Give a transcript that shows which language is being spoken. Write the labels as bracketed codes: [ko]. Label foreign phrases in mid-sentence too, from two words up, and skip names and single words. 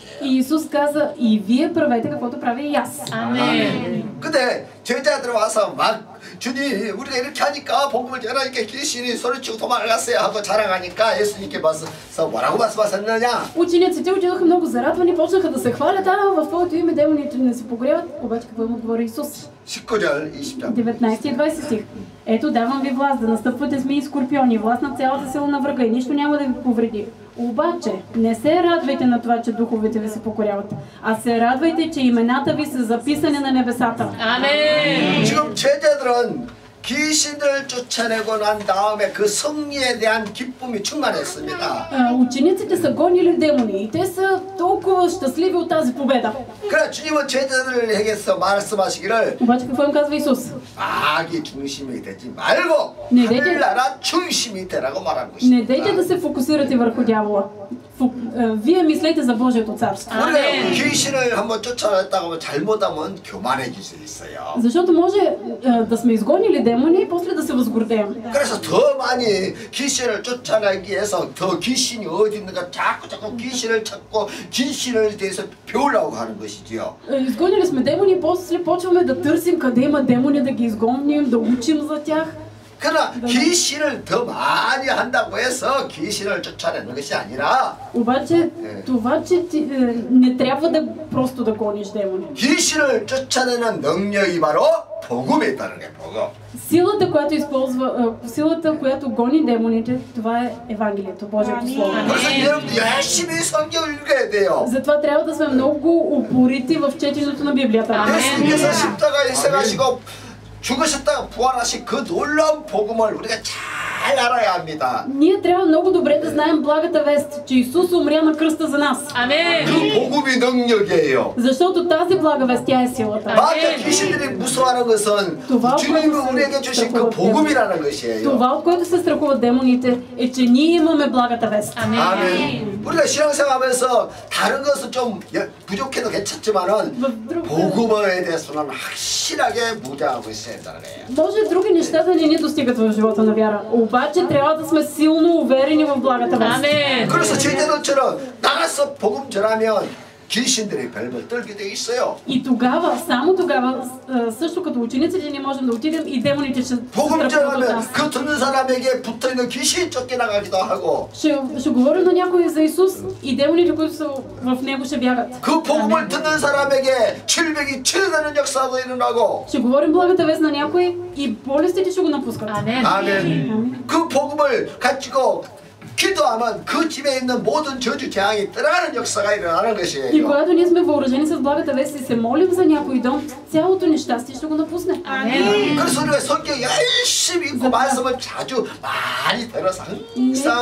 [bg] И Исус каза: и вие правете каквото правя и аз. [ko] 아멘. 근데 제자들 와서 막 주님 우리가 이렇게 하니까 복음을 전하니까 귀신이 소리치고 도망갔어요 하고 자랑하니까 예수님께 와서 뭐라고 말씀하셨느냐? [bg] Учениците отидоха много зарадвани, почнаха да се хвалят: в Твоето име демоните не се покоряват. Обаче какво им отговори Исус? [ko] 19절 20절 [bg] 19 и 20 стих. Ето, давам ви власт да настъпвате змии и скорпиони, власт на цялата сила на врага и нищо няма да ви повреди. Обаче, не се радвайте на това, че духовете ви се покоряват, а се радвайте, че имената ви са записани на небесата. [ko] 아멘. 지금 제자들은 귀신을 쫓아내고 난 다음에 그 승리에 대한 기쁨이 충만했습니다. [bg] Учениците са гонили демони и те са толкова щастливи от тази победа. [ko] 그러나 주님은 제자들에게서 말씀하시기를 [bg] Обаче какво им казва Исус? [ko] 마귀 중심이 되지 말고 네, 네. 하늘나라 중심이 되라고 말한 [bg] Не дейте [ko] 것입니다. [bg] да се фокусирате върху дявола. Вие мислете за Божието царство. [ko] 우리가 귀신을 한번 쫓아냈다고 하면 잘못하면 교만해질 수 있어요. [bg] Защото може да сме изгонили демони и после да се възгордеем. [ko] 그래서 더 많이 귀신을 쫓아내기 위해서 더 귀신이 어디 있는가 자꾸 귀신을 찾고 귀신을 대해서 배우려고 하는 것이지요. [bg] Изгонили сме демони и после почваме да търсим къде има демони, да ги изгоним, да учим за тях. [ko] 그러나 귀신을 더 많이 한다고 해서 귀신을 쫓아내는 것이 아니라 [bg] Обаче това, че ти, не трябва да просто да гониш демони. [ko] 귀신을 쫓아내는 능력이 바로 복음에 있다는 게 복음. [bg] Силата, която използва, силата, която гони демоните, това е Евангелието, Божието Слово. [ko] 그래서 여러분들 열심히 성경을 읽어야 돼요. [bg] Затова трябва да сме много упорити в четенето на Библията. [ko] 예수님께서 십자가에 희생하시고 죽으셨다가 부활하신 그 놀라운 복음을 우리가 잘 알아야 합니다. [bg] Ние трябва много добре да знаем благата вест, че Исус умря на кръста за нас. [ko] 아멘. 그 복음이 능력이에요. [bg] Защото тази блага вест, тя е силата. [ko] 마귀와 귀신들이 무서워하는 것은 주님이 우리에게 주신 그 복음이라는 것이에요. [bg] Това, от което се страхуват демоните, е, че ние имаме благата вест. [ko] 아멘. 우리가 신앙생활하면서 다른 것은 좀 부족해도 괜찮지만은 복음에 대해서는 확실하게 무장하고 있어야 된다는 거예요. [bg] Може други неща да не ни достигат в живота на вяра. Обаче трябва да сме силно уверени в благата вест. [ko] 아멘. 그래서 제자들처럼 나가서 복음 전하면 귀신들이 별별 떨게 돼 있어요. [bg] И тогава, само тогава, също като учениците, ние можем да отидем и демоните ще [ko] 복음 [bg] страхуват от [ko] 전하면 [bg] нас. [ko] 그 듣는 사람에게 붙어 있는 귀신이 쫓겨나가기도 하고 [bg] Ще говорим на някой за Исус и демоните, които са в него, ще бягат. [ko] 그 복음을 듣는 사람에게 질병이 치료되는 역사도 일어나고 [bg] Ще говорим благата вест на някой и болестите ще го напускат. [ko] 아멘. 아멘. 그 복음을 가지고 기도하면 그 집에 있는 모든 저주 재앙이 떠나가는 역사가 일어나는 [bg] И [ko] 것이에요. [bg] когато ние сме въоръжени с благата вест и се молим за някой дом, цялото нещастие ще го напусне. [ko] 그래서 우리가 성경 열심히 읽고 말씀을 자주 많이 들어서 항상